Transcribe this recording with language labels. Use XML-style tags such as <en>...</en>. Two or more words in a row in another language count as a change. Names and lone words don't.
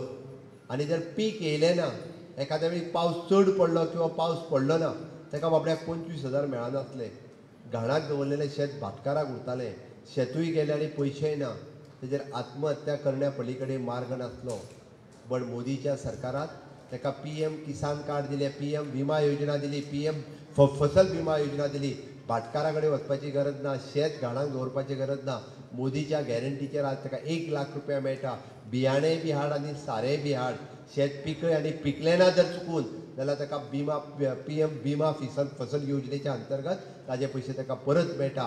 <kok>आनी जर पीक येयलें ना, एखाद्या वेळी पावस चड पडलो किंवा पावस पडलो ना, ताका बाबड्याक 25,000 मेळनासले. घाणाक दवरलेलें शेत भाटकाराक उरतालें. शेतूय गेलें आनी पयशेय ना. तेजेर आत्महत्या करण्या पलीकडे मार्ग नासलो. पण मोदीच्या सरकारात ताका PM किसान कार्ड दिले, PM विमा योजना दिली, PM फसल विमा योजना दिली. भाटकारा कडेन वचपाची गरज ना, शेत घाणाक दवरपाची गरज ना. मोदीच्या गॅरंटीचेर आज ताका 1 लाख रुपया मेळटा. बियाणेय बी हाड आनी सारेय बी हाड. शेत पिकय आनी पिकलें ना जर चुकून जाल्यार ताका PM विमा फसल योजनेच्या अंतर्गत ताजे पयशे ताका परत मेळटा.</kok>